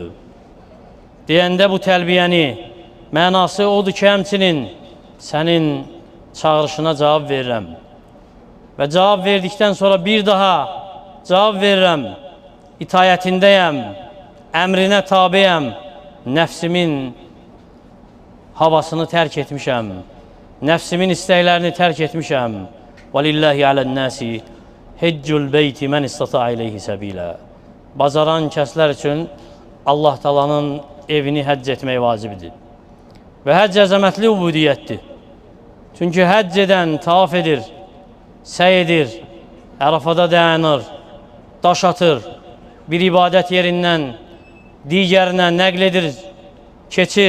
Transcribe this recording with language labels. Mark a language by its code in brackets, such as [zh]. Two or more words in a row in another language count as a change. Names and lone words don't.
[az] Deyəndə bu təlbiyəni, mənası odur ki, həmçinin sənin çağırışına cavab verirəm. Və cavab verdikdən sonra bir daha cavab verirəm. İtayətindəyəm, əmrinə tabiyəm, nəfsimin havasını tərk etmişəm, nəfsimin istəklərini tərk etmişəm. [ar] وَلِلَّهِ عَلَى النَّاسِ حِجُّ الْبَيْتِ مَنْ اسْتَطَاعَ إِلَيْهِ سَبِيلًا. [az] Bacaran kəslər üçün Allah Taala'nın evini həcc etmək vacibdir. Və həcc əzəmətli ubudiyyətdir. Çünki həcc edən tavaf edir, səy edir, Ərafada dayanır, daş atır, bir ibadət yerindən digərinə nəql edir, keçir.